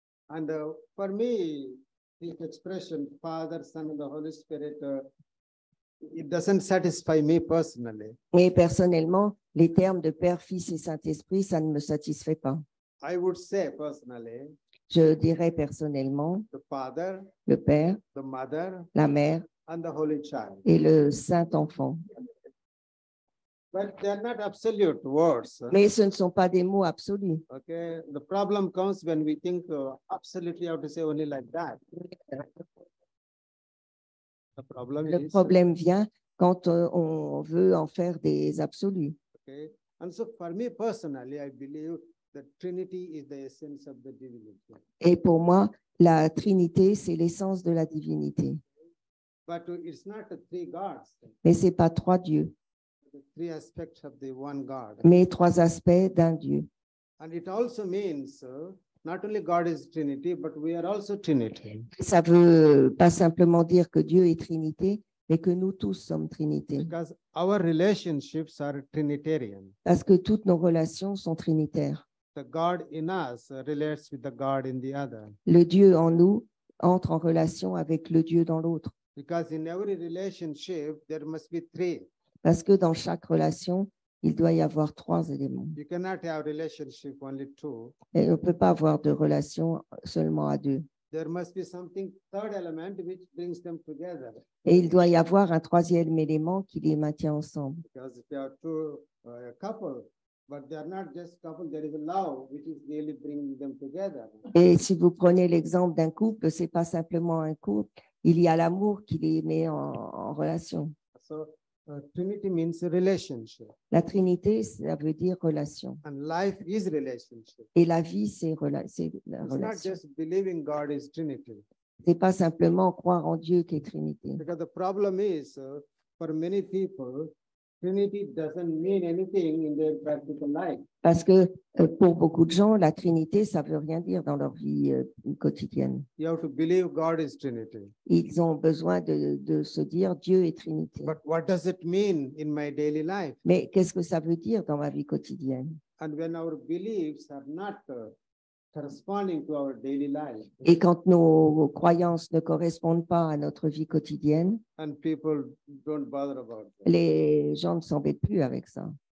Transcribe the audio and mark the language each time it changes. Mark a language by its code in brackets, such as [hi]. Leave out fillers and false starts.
[en] And for me, this expression, Father, Son, and the Holy Spirit, it doesn't satisfy me personally. [fr] Et personnellement, les termes de Père, Fils et Saint-Esprit, ça ne me satisfait pas. [en] I would say personally, [fr] Je dirais personnellement [en] the Father, [fr] le Père, [en] the Mother, [fr] la Mère [en] and the Holy Child. [fr] et le Saint-Enfant. [en] But they are not absolute words. [fr] Mais ce ne sont pas des mots absolus. [en] Okay. The problem comes when we think absolutely how to say only like that. The problem [fr] Le [en] is. [fr] problème vient quand on veut en faire des absolus. [en] Okay. And so for me personally, I believe that Trinity is the essence of the divinity. [fr] Et pour moi, la Trinité, c'est l'essence de la divinité. [en] But it's not the three gods, [fr] Mais ce n'est pas trois dieux, [en] the three aspects of the one God. [fr] mais trois aspects d'un Dieu. [en] And it also means not only God is Trinity, but we are also Trinity. [fr] Ça ne veut pas simplement dire que Dieu est Trinité, mais que nous tous sommes Trinité. [en] Because our relationships are Trinitarian. [fr] Parce que toutes nos relations sont trinitaires. [en] The God in us relates with the God in the other. [fr] Le Dieu en nous entre en relation avec le Dieu dans l'autre. [en] Because in every relationship, there must be three. [fr] Parce que dans chaque relation, il doit y avoir trois éléments. [en] You cannot have relationship only two. [fr] Et on ne peut pas avoir de relation seulement à deux. [en] There must be something third element which brings them together. [fr] Et il doit y avoir un troisième élément qui les maintient ensemble. [en] Because if there are two couple, but they are not just couple, there is a love which is really bringing them together. [fr] Et si vous prenez l'exemple d'un couple, ce n'est pas simplement un couple, il y a l'amour qui les met en relation. [en] So Trinity means a relationship, [fr] La Trinité, ça veut dire relation. [en] and life is relationship. [fr] Et la vie, c'est la [en] It's not [fr] relation. [en] just believing God is Trinity. [fr] Ce n'est pas simplement croire en Dieu qui est Trinité. [en] Because the problem is, for many people, Trinity doesn't mean anything in their practical life. [fr] Parce que pour beaucoup de gens, la Trinité, ça ne veut rien dire dans leur vie quotidienne. [en] You have to believe God is Trinity. [fr] Ils ont besoin de se dire Dieu est Trinité. [en] But what does it mean in my daily life? [fr] Mais qu'est-ce que ça veut dire dans ma vie quotidienne? [en] And when our beliefs are not corresponding to our daily life, [fr] Et quand nos croyances ne correspondent pas à notre vie quotidienne, [en] and people don't bother about that. [fr] les gens ne s'embêtent plus avec ça.